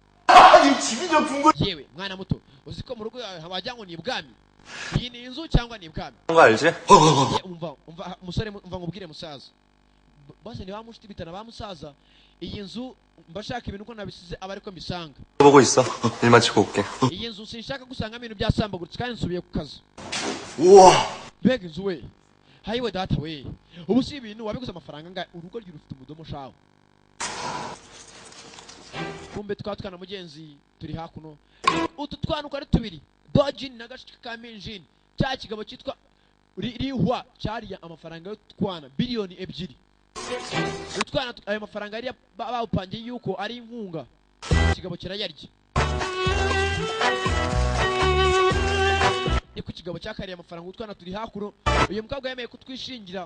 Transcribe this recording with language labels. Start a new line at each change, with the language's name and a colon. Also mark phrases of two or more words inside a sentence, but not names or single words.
Kinyarwanda: yewe mwana muto uziko mu rugo wajya ngo ni ibwami iyi ni inzu cyangwa ni ibwami
Korean: 알지?
Kinyarwanda: umva musore umva ngubwire musaza bose ni bamushiti bitana bamusaza iyi nzu mbashaka ibintu ko nabisize aba ariko mbisanga
Korean: 보고 있어. 일 마치고 올게.
Kinyarwanda: iyi nzu sinshaka gusanga ibintu byasambagurutse kandi nsubiye ku kazi
Korean: 우와.
Kinyarwanda: mbega inzu we hayiwe data we ubu si ibintu wabiguze amafaranga ngahe urugo ryo rufite umudomo shawo kumbe twatwana mugenzi turi hakuno utu twana uko ari tubiri dojin na gashika ka minjin cya kigabo cyitwa rihwa cyariya amafaranga yo twana biliyoni 2 utwana ayo mafaranga yari bawupangiye yuko ari inkunga kigabo kirayarya ni ku kigabo cyakariye amafaranga utwana turi hakuno uyu mukobwa yemeye kutwishingira